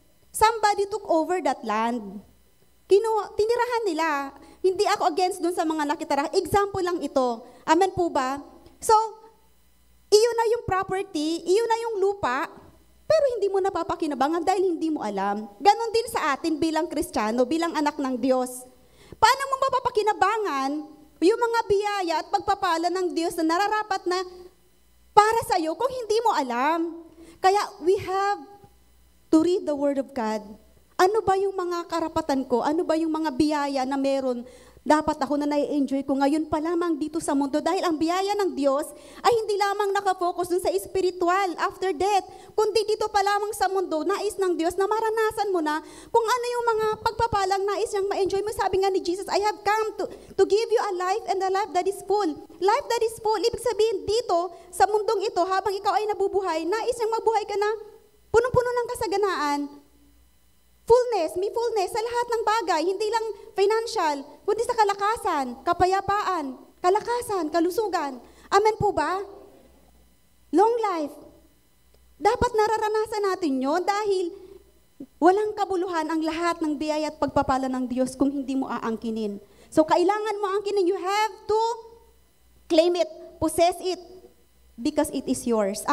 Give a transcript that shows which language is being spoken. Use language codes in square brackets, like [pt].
[en] Somebody took over that land. [tl] Tinirahan nila. Hindi ako against dun sa mga nakitira. [en] Example lang ito. [tl] Amen po ba? So, iyon na yung property, iyon na yung lupa, pero hindi mo napapakinabangan dahil hindi mo alam. Ganon din sa atin bilang Kristiyano, bilang anak ng Diyos. Paano mo mapapakinabangan yung mga biyaya at pagpapala ng Diyos na nararapat na para sa'yo kung hindi mo alam? Kaya [en] we have to read the Word of God. [tl] Ano ba yung mga karapatan ko? Ano ba yung mga biyaya na meron? Dapat ako na nai-enjoy ko ngayon pa lamang dito sa mundo dahil ang biyaya ng Diyos ay hindi lamang nakafocus dun sa spiritual after death, kundi dito pa lamang sa mundo, nais ng Diyos na maranasan mo na kung ano yung mga pagpapalang nais niyang ma-enjoy mo. Sabi nga ni Jesus, [en] I have come to give you a life and a life that is full. Life that is full, [tl] ibig sabihin dito, sa mundong ito, habang ikaw ay nabubuhay, nais niyang mabuhay ka na punong-puno ng kasaganaan. Fullness, may fullness sa lahat ng bagay, hindi lang financial, kundi sa kalakasan, kapayapaan, kalakasan, kalusugan. Amen po ba? [en] Long life. [tl] Dapat nararanasan natin yun dahil walang kabuluhan ang lahat ng biyaya at pagpapala ng Diyos kung hindi mo aangkinin. [en] So [tl] kailangan mo angkinin, [en] you have to claim it, possess it, because it is yours.